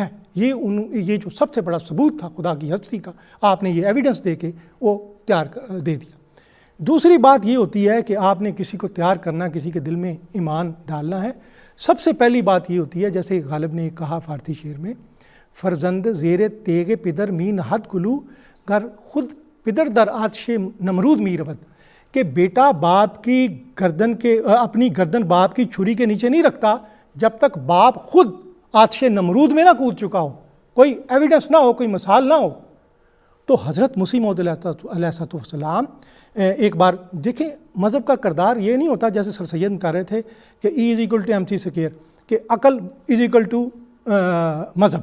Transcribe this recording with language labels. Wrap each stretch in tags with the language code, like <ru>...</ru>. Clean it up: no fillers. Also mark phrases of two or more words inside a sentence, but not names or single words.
<ur>یہ جو سب سے بڑا ثبوت تھا خدا کی ہستی کا, آپ نے یہ ایویڈنس دے کے وہ تیار دے دیا. دوسری بات یہ ہوتی ہے کہ آپ نے کسی کو تیار کرنا, کسی کے دل میں ایمان ڈالنا ہے. سب سے پہلی بات یہ ہوتی ہے جیسے غالب نے کہا فارسی شعر میں,</ur> <fa>فرزند زیر تیغ پدر می نہد گلو گر خود پدر در آتش نمرود می رود,</fa> <ur>کہ بیٹا باپ کی گردن کے اپنی گردن باپ کی چھری کے نیچے نہیں رکھتا جب تک باپ خود آتش نمرود میں نہ کود چکا ہو, کوئی ایویڈنس نہ ہو, کوئی مثال نہ ہو. تو حضرت مسیح موعود علیہ السلام ایک بار دیکھیں مذہب کا کردار یہ نہیں ہوتا جیسے سر سید کہہ رہے تھے کہ</ur> <en>E is equal to mc square,</en> <ur>کہ عقل</ur> <en>is equal to</en> <ur>مذہب.</ur>